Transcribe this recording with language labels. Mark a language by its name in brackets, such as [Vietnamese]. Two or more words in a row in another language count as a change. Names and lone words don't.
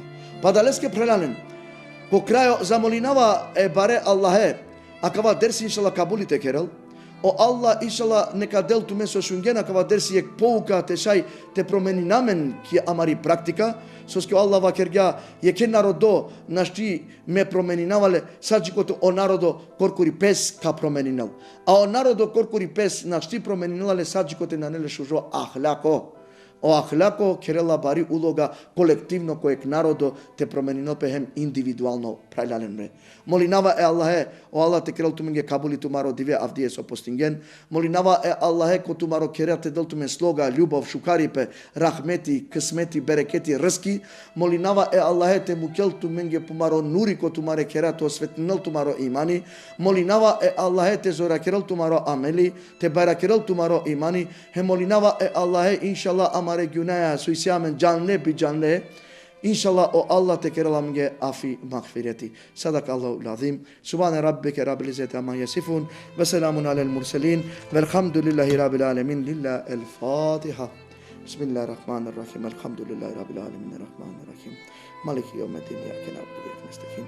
[Romany] Pa daleske prelanen, po krajo zamolinava e bare Allahe, akava dersi inšala kabulite kerel, o Allah inšala neka del tu meso šungen, akava dersi jek pouka te šaj te promeni namen ki amari praktika, soske Allah vakerga je ke narodo našti me promeninavale sađikoto o narodo korkuri pes ka promeninal. A o narodo korkuri pes našti promeninale sađikote na nele šužo ahlako. O ahlako kerela bari uloga [Serbian] kolektivno kojeg [Romany] narodo te promenino pehem individualno prajlanenme. Molinava e Allahe, o Allah te kerel tumenge kabuli tumaro dive avdije so postingen. Molinava e Allahe ko tumaro kerel te del tumen sloga, ljubov, šukaripe, rahmeti, kismeti, bereketi, rski. Molinava e Allahe te mukel tumenge pumaro nuri ko tumare kerel to svetnil tumaro imani. Molinava e Allahe te zora kerel tumaro ameli, te bara kerel tumaro imani. He molinava e Allahe inshallah amare günaya suisiamen canle bi canle. İnşallah o Allah tekerlamge afi mağfireti. [Arabic] صدق الله العظيم. سبحان ربك رب العزة عما يصفون. وسلام على المرسلين. والحمد لله رب العالمين. لله الفاتحة. بسم الله الرحمن الرحيم. الحمد لله رب العالمين. الرحمن الرحيم. مالك يوم الدين. إياك نعبد وإياك نستعين.